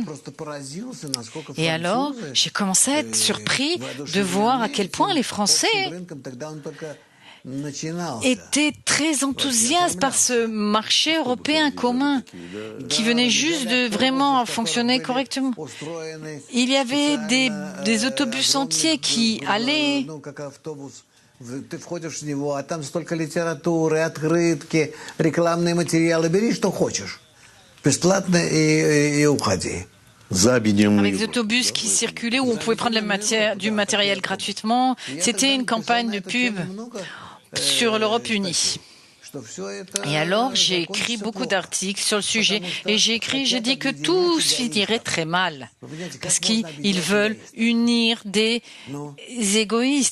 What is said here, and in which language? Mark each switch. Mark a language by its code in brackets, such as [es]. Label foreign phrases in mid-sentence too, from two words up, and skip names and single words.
[fr] Et alors, j'ai commencé à être surpris de voir à quel point les Français étaient très enthousiastes par ce marché européen commun qui venait juste de vraiment fonctionner correctement. Il y avait des autobus entiers qui allaient [ru] Ты входишь в него, а там столько литературы, открытки, рекламные материалы. Бери, что хочешь. Бесплатно и уходи. [fr] Avec des autobus qui circulaient où on pouvait prendre du matériel gratuitement. C'était une campagne de pub sur l'Europe unie. Et alors, j'ai écrit beaucoup d'articles sur le sujet et j'ai dit que tout finirait très mal parce qu'ils veulent unir des égoïstes.